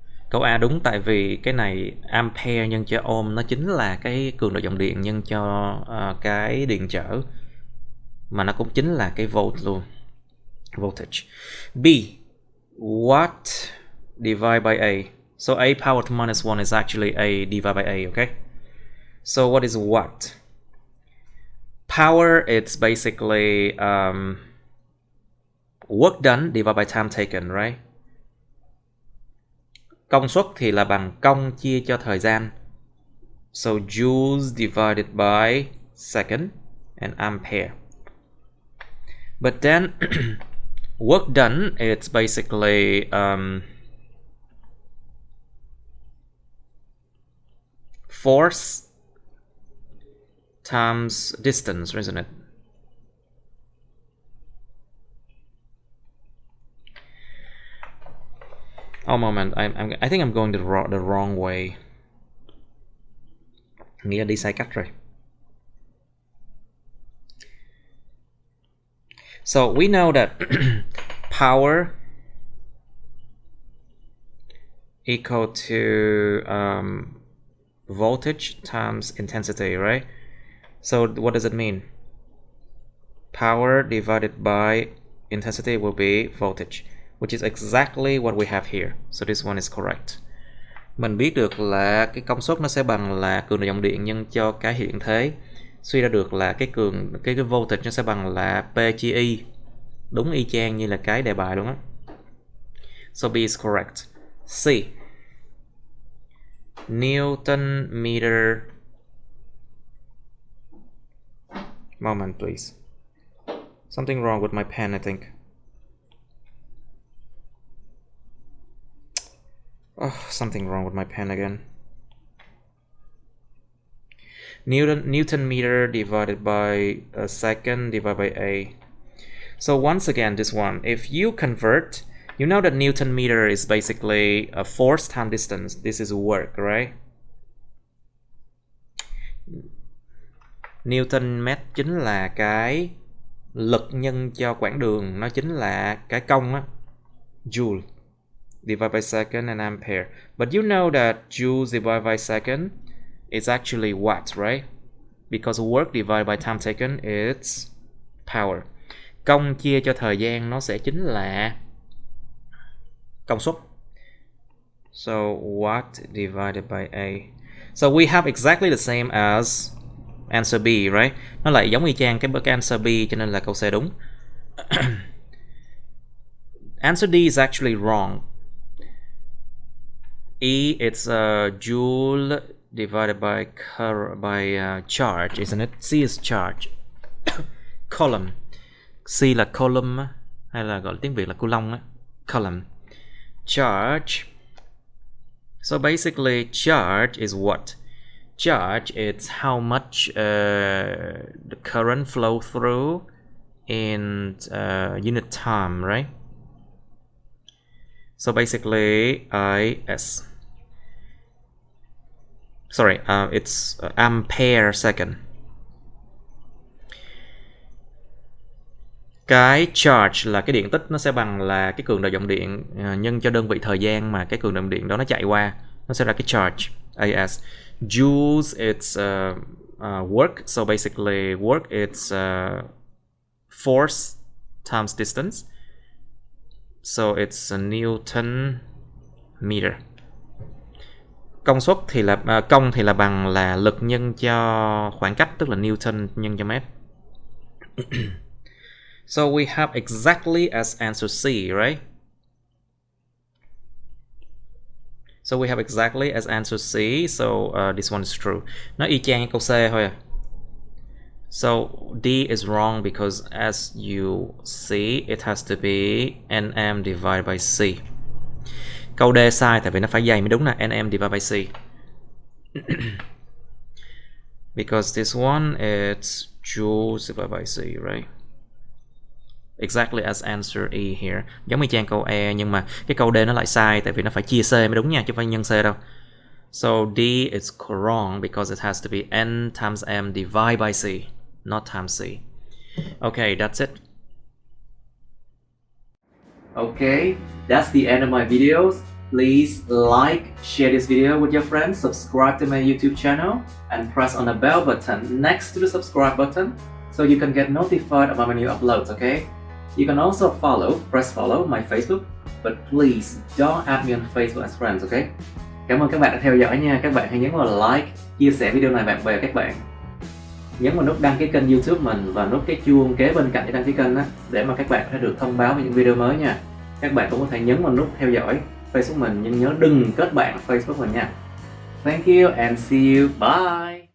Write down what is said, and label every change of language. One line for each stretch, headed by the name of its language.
Vietnamese: Câu A đúng, tại vì cái này ampere nhân cho ohm nó chính là cái cường độ dòng điện nhân cho cái điện trở, mà nó cũng chính là cái volt luôn, voltage.
English: B, watt divided by A. So A power to minus 1 is actually A divided by A, okay? So what is watt? Power, it's basically work done divided by time taken, right?
Vietnamese: Công suất thì là bằng công chia cho thời gian.
English: So joules divided by second and ampere. But then work done, it's basically force times distance, isn't it? Oh, moment, I think I'm going the wrong way.
Vietnamese: Nghĩa là đi sai cách rồi.
English: So we know that power equal to voltage times intensity, right? So what does it mean? Power divided by intensity will be voltage, which is exactly what we have here. So this one is correct.
Vietnamese: Mình biết được là cái công suất nó sẽ bằng là cường độ dòng điện nhân cho cái hiện thế. Suy ra được là cái voltage nó sẽ bằng là P chia I. Đúng y chang như là cái đề bài luôn á.
English: So B is correct. C, Newton meter. Moment, please. Something wrong with my pen, I think. Oh, something wrong with my pen again. Newton meter divided by a second divided by A. So once again, this one, if you convert, you know that Newton meter is basically a force time distance. This is work, right?
Vietnamese: Newton mét chính là cái lực nhân cho quãng đường, nó chính là cái công á.
English: joule divided by second and ampere. But you know that joule divided by second is actually watt, right? Because work divided by time taken is power.
Vietnamese: Công chia cho thời gian nó sẽ chính là công suất.
English: So watt divided by A. So we have exactly the same as answer B, right?
Vietnamese: Nó lại giống y chang cái
English: answer
Vietnamese: B, cho nên là câu C đúng.
English: Answer D is actually wrong. E, it's joule divided by charge, isn't it? C is charge. Coulomb.
Vietnamese: C là coulomb hay là gọi tiếng Việt là coulomb á.
English: Coulomb. Charge. So basically charge is what? Charge is how much the current flow through in unit time, right? So basically IS. Sorry, it's ampere second.
Vietnamese: Cái charge là cái điện tích, nó sẽ bằng là cái cường độ dòng điện nhân cho đơn vị thời gian mà cái cường độ điện đó nó chạy qua, nó sẽ ra cái charge AS.
English: Joules it's work, so basically work it's force times distance, so it's a Newton meter.
Vietnamese: Công suất thì là công thì là bằng là lực nhân cho khoảng cách, tức là Newton nhân cho mét.
English: So we have exactly as answer C, right? So we have exactly as answer C, so this one is true.
Vietnamese: Nó y chang câu C thôi à.
English: So D is wrong because as you see, it has to be nm divided by C.
Vietnamese: Câu D sai tại vì nó phải dày mới đúng nè, nm
English: divided by C. Because this one it's joules divided by C, right? Exactly as answer E here.
Vietnamese: Giống như trang câu E, nhưng mà cái câu D nó lại sai tại vì nó phải chia C mới đúng nha, chứ không phải nhân C đâu.
English: So D is wrong because it has to be n times m divided by C, not times C. Okay, that's it. Okay, that's the end of my videos. Please like, share this video with your friends, subscribe to my YouTube channel, and press on the bell button next to the subscribe button so you can get notified about my new uploads, okay? You can also press follow my Facebook, but please don't add me on Facebook as friends, okay?
Vietnamese: Cảm ơn các bạn đã theo dõi nha. Các bạn hãy nhấn vào like, chia sẻ video này bạn bè các bạn. Nhấn vào nút đăng ký kênh YouTube mình và nút cái chuông kế bên cạnh cái đăng ký kênh đó, để mà các bạn có thể được thông báo về những video mới nha. Các bạn cũng có thể nhấn vào nút theo dõi Facebook mình, nhưng nhớ đừng kết bạn Facebook mình nha.
English: Thank you and see you. Bye.